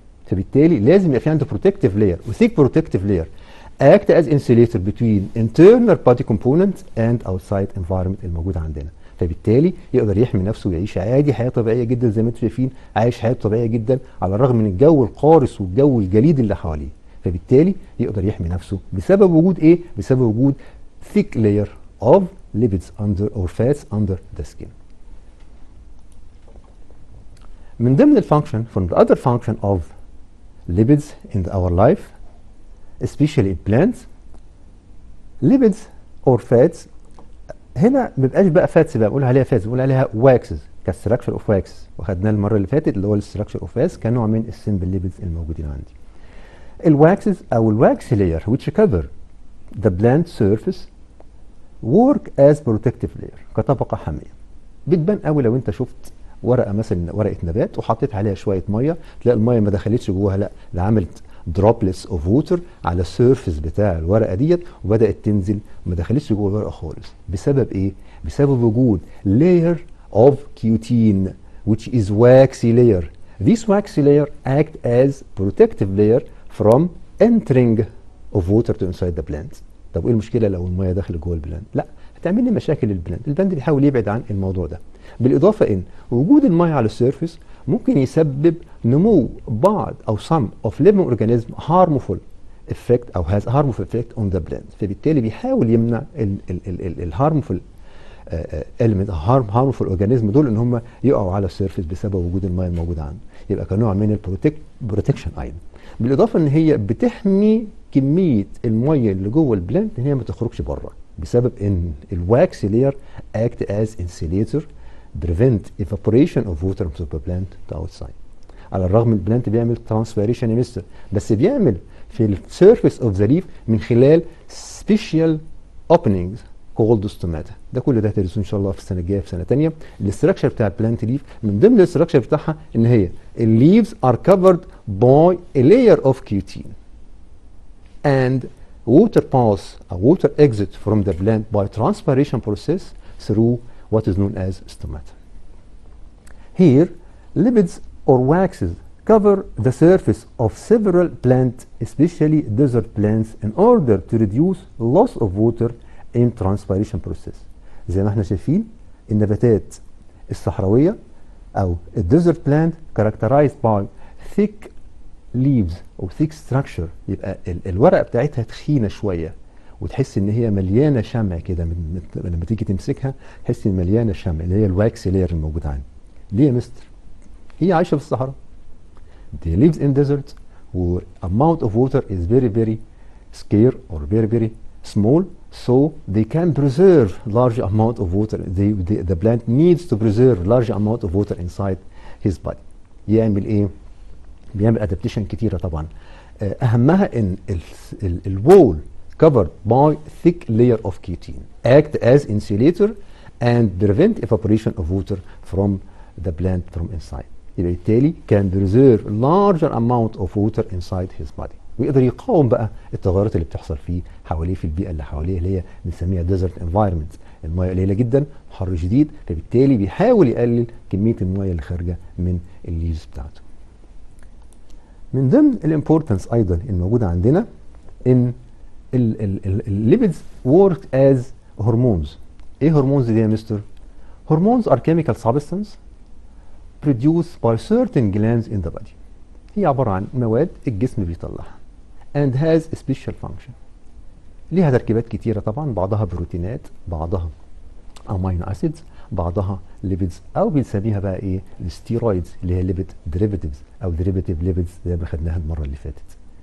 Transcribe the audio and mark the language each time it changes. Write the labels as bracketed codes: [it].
[ar] فبالتالي لازم يبقى في عنده [en] protective layer وثيك protective layer act as insulator between internal body components and outside environment [ar] الموجود عندنا. فبالتالي يقدر يحمي نفسه ويعيش عادي حياه طبيعيه جدا زي ما انتم شايفين، عايش حياه طبيعيه جدا على الرغم من الجو القارس والجو الجليد اللي حواليه. فبالتالي يقدر يحمي نفسه بسبب وجود ايه؟ بسبب وجود [en] thick layer of lipids under or fats under the skin. [ar] من ضمن الفانكشن [en] from the other function of lipids in our life especially in plants lipids or fats. [ar] هنا ما بيبقاش بقى فاتس بقى بنقول عليها فاتس، بنقول عليها واكسز كستراكشر اوف واكس، وخدناه المره اللي فاتت اللي هو الستراكشر اوف واكس كنوع من السمبل ليبيدز الموجودين عندي. [en] الواكسز او الواكس layer which cover the plant surface work as protective layer [ar] كطبقه حاميه. بتبان قوي لو انت شفت ورقه مثلا ورقه نبات وحطيت عليها شويه ميه، تلاقي الميه ما دخلتش جواها، لا ده عملت [en] droplets of water [ar] على السيرفيس بتاع الورقه ديت وبدات تنزل وما دخلتش جوه الورقه خالص. بسبب ايه؟ بسبب وجود [en] layer of cutin which is waxy layer. This waxy layer act as protective layer from entering of water to inside the plant. [ar] طب ايه المشكله لو الميه دخلت جوه البلانت؟ لا هتعمل لي مشاكل للبلانت. البلانت بيحاول يبعد عن الموضوع ده. بالاضافه ان وجود الميه على السيرفيس ممكن يسبب نمو بعض او [en] some of living organism harmful effect او has harmful effect on the plant. [ar] فبالتالي بيحاول يمنع الهارمفul element [en] harmful organism [ar] دول ان هم يقعوا على السيرفيس بسبب وجود الميه الموجوده عنده. يبقى كنوع من البروتكشن ايضا. بالاضافه ان هي بتحمي كميه الميه اللي جوه البلانت ان هي ما تخرجش بره بسبب ان الواكس لير [en] act as insulator prevent evaporation of water from the plant to outside. [ar] على الرغم من البلانت بيعمل transpiration يا مستر، بس بيعمل في السيرفيس اوف ذا ليف من خلال [en] special openings called stomata. [ar] ده كل ده هتدرسوه ان شاء الله في السنه الجايه في سنه ثانيه. [en] الاستراكشر بتاع البلانت ليف من ضمن الاستراكشر بتاعها ان هي الليفز are covered by a layer of cutin and water pass or water exit from the plant by transpiration process through what is known as stomata. Here, lipids or waxes cover the surface of several plants, especially desert plants, in order to reduce loss of water in transpiration process. [ar] زي ما احنا شايفين النباتات الصحراوية أو الديزرت [en] plant characterized by thick leaves [ar] أو [en] thick structure. [ar] يبقى الورقة بتاعتها تخينة شوية وتحس ان هي مليانه شمع كده لما تيجي تمسكها تحس ان مليانه شمع اللي هي الواكس لاير الموجود عندي. ليه يا مستر؟ هي عايشه في الصحراء. [en] They lives in desert where amount of water is very very scarce or very very small, so they can preserve large amount of water. The plant needs to preserve large amount of water inside his body. [ar] يعمل ايه؟ بيعمل ادابتيشن كتيره طبعا. اهمها ان الوول [en] covered by thick layer of cutin act as insulator and prevent evaporation of water from the plant from inside. [ar] يبقى بالتالي [en] can preserve larger amount of water inside his body. [ar] ويقدر يقاوم بقى التغيرات اللي بتحصل فيه حواليه في البيئه اللي حواليه اللي هي بنسميها [en] desert environment. [ar] الميه قليله جدا، حر شديد، فبالتالي بيحاول يقلل كميه الميه اللي خارجه من الليفز بتاعته. من ضمن الامبورتنس ايضا الموجوده عندنا ان الليبيدز [en] work as hormones. [ar] ايه هرمونز دي يا مستر؟ [en] Hormones are chemical substance produced by certain glands in the body. [ar] هي عبارة عن مواد الجسم بيطلعها [en] and has a special function. [ar] ليها تركيبات كتيرة طبعا، بعضها بروتينات، بعضها امينو اسيدز، بعضها ليبيدز او بنسميها بقى ايه؟ الستيرويدز اللي هي ليبيد ديريفاتيفز او ديريفاتيف ليبيدز زي ما خدناها المرة اللي فاتت.